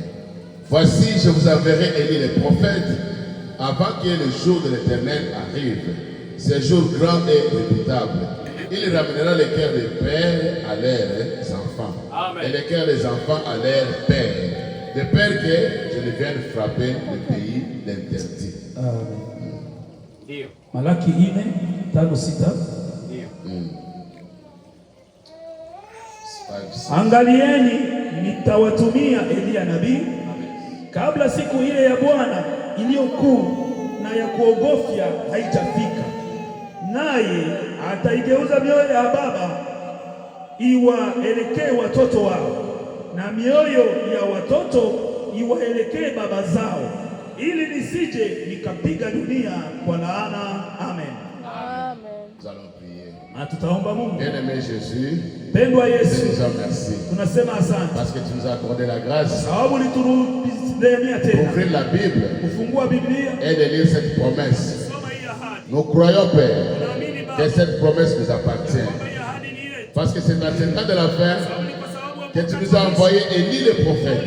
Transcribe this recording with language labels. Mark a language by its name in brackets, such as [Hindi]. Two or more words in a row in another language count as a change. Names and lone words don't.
[French] Voici, je vous enverrai Élie les prophètes avant que le jour de l'Éternel arrive. Ce jour grand et redoutable. Il ramènera les cœurs des pères à leurs enfants. Amen. Et les cœurs des enfants à leurs pères. De peur que je ne vienne frapper le pays d'interdit. [Swahili] Ndio. Malaki 4:5. Ndio. Angalieni nitawatumia Eliya nabii kabla siku ile ya Bwana iliyokuu na ya kuogofya haijafika, naye ataigeuza mioyo ya baba iwaelekee watoto wao, na mioyo ya watoto iwaelekee baba zao, ili nisije nikapiga dunia kwa laana. Amen. Tutaomba Mungu. [French] Bien-aimé Jésus, [Swahili] pendwa Yesu, tunasema asante [French] parce que tu nous as accordé la grâce d'ouvrir la Bible et de lire cette promesse. Nous croyons, Père, que cette promesse nous appartient. Parce que c'est dans ce temps de la fin que tu nous as envoyé Élie le prophète.